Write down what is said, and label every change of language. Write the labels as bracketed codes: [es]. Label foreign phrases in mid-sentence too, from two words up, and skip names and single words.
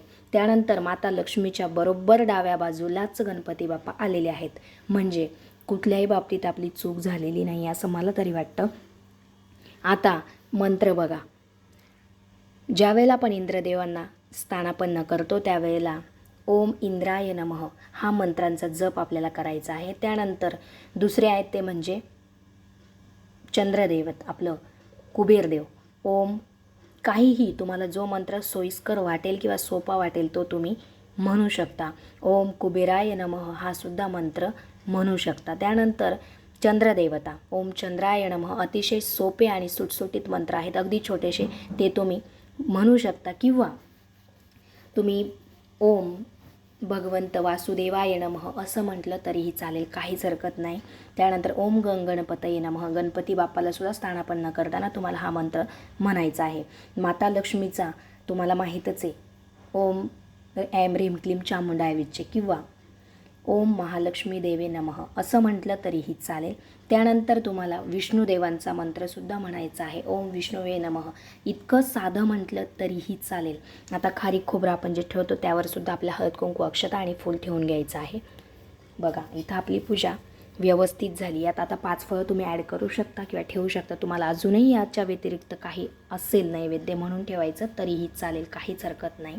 [mr] त्यानंतर माता लक्ष्मीच्या बरोबर डाव्या बाजूलाच गणपती बाप्पा आलेले आहेत. म्हणजे कुठल्याही बाबतीत आपली चूक झालेली नाही असं मला तरी वाटतं. आता मंत्र बघा. ज्यावेळेला आपण इंद्रदेवांना स्थानापन्न करतो त्यावेळेला [sa] ओम इंद्राय नमः [mr] हा मंत्रांचा जप आपल्याला करायचा आहे. त्यानंतर दुसरे आहेत ते म्हणजे चंद्रदेवत आपलं कुबेरदेव. ओम काहीही तुम्हाला जो मंत्र सोयीस्कर वाटेल किंवा सोपा वाटेल तो तुम्ही म्हणू शकता. [sa] ओम कुबेराय नमः [mr] हा सुद्धा मंत्र म्हणू शकता. त्यानंतर चंद्रदेवता, [sa] ओम चंद्राय नमः, [mr] अतिशय सोपे आणि सुटसुटीत मंत्र आहेत, अगदी छोटेसे, ते तुम्ही म्हणू शकता. किंवा तुम्ही [sa] ओम भगवंत वासुदेवाय नमः [mr] असं म्हटलं तरीही चालेल, काहीच हरकत नाही. [sa] त्यानंतर ओम गणपतये नमः, [mr] गणपती बाप्पाला सुद्धा स्थानापन्न करताना तुम्हाला हा मंत्र म्हणायचा आहे. माता लक्ष्मीचा तुम्हाला माहीतच आहे, [sa] ओम ऐं ह्रीं क्लीं चामुंडाय विच्चे किंवा ओम महालक्ष्मी देवे नमः [mr] असं म्हटलं तरीही चालेल. त्यानंतर तुम्हाला विष्णुदेवांचा मंत्रसुद्धा म्हणायचा आहे, [sa] ओम विष्णुवे नमः. [mr] इतकं साधं म्हटलं तरीही चालेल. आता खारीक खोबरं आपण जे ठेवतो त्यावरसुद्धा आपल्या हळद कुंकू अक्षता आणि फूल ठेवून घ्यायचं आहे. बघा इथं आपली पूजा व्यवस्थित झाली. यात आता 5 फळं तुम्ही ॲड करू शकता किंवा ठेवू शकता. तुम्हाला अजूनही याच्या व्यतिरिक्त काही असेल नैवेद्य म्हणून ठेवायचं तरीही चालेल, काहीच हरकत नाही.